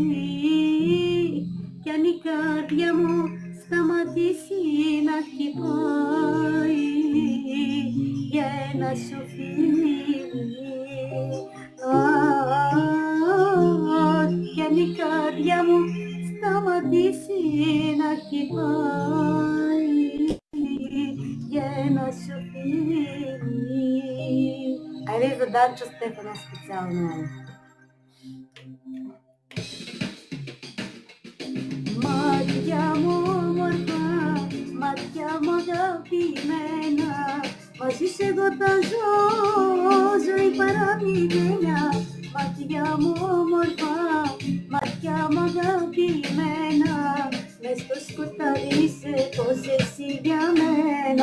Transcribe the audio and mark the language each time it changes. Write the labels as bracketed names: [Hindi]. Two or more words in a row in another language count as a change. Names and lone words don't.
[Greek] Κι αν η καρδιά μου σταματήσει να χτυπάει για ένα σου φίλι, κι αν η καρδιά μου σταματήσει να χτυπάει για ένα σου φίλι. [Bulgarian] Айде за Данчо Стефана специално. [Greek] Μάτια μου όμορφα, μάτια μου αγαπημένα, μαζί σε εγώ θα ζω, ζωή παραμηνένια. Μάτια μου όμορφα, μάτια μου αγαπημένα, μες στο σκοτάδι είσαι πως εσύ για μένα.